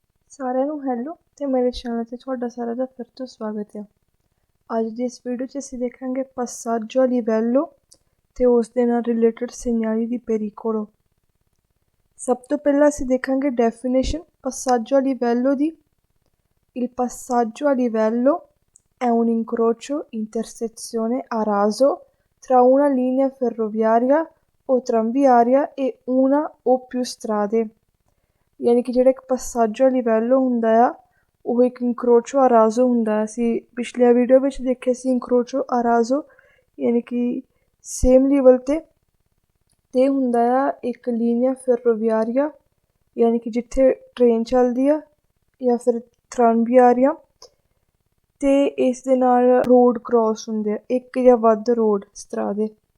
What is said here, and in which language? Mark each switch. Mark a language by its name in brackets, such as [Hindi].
[Punjabi] ਸਾਰਿਆਂ ਨੂੰ ਹੈਲੋ ਤੇ ਮੇਰੇ ਚੈਨਲ ਤੇ ਤੁਹਾਡਾ ਸਾਰਿਆਂ ਦਾ ਫਿਰ ਤੋਂ ਸਵਾਗਤ ਹੈ। ਅੱਜ ਦੀ ਇਸ ਵੀਡੀਓ 'ਚ ਅਸੀਂ ਦੇਖਾਂਗੇ passaggio a livello ਤੇ ਉਸ ਦੇ ਨਾਲ ਰਿਲੇਟਡ [Italian] segnali di pericolo। [Punjabi] ਸਭ ਤੋਂ ਪਹਿਲਾਂ ਅਸੀਂ ਦੇਖਾਂਗੇ definition passaggio a livello ਦੀ। [Italian] Il passaggio a livello è un incrocio, intersezione a raso tra una linea ferroviaria o tranviaria e una o più strade। [Punjabi] ਯਾਨੀ ਕਿ ਜਿਹੜਾ ਇੱਕ passaggio a livello ਹੁੰਦਾ ਆ ਉਹ ਇੱਕ [Italian] incrocio a raso [Punjabi] ਹੁੰਦਾ। ਅਸੀਂ ਪਿਛਲੀਆਂ ਵੀਡੀਓ ਵਿੱਚ ਦੇਖਿਆ ਸੀ [Italian] incrocio a raso [Punjabi] ਯਾਨੀ ਕਿ ਸੇਮ ਲੈਵਲ ਤੇ ਹੁੰਦਾ ਆ ਇੱਕ [Italian] linea ferroviaria [Punjabi] ਯਾਨੀ ਕਿ ਜਿੱਥੇ ਟ੍ਰੇਨ ਚੱਲਦੀ ਆ ਜਾਂ ਫਿਰ tranviaria ਤੇ ਇਸ ਦੇ ਨਾਲ ਰੋਡ ਕ੍ਰੋਸ ਹੁੰਦੇ ਆ, ਇੱਕ ਜਾਂ ਵੱਧ ਰੋਡ ਇਸ ਤਰ੍ਹਾਂ ਦੇ।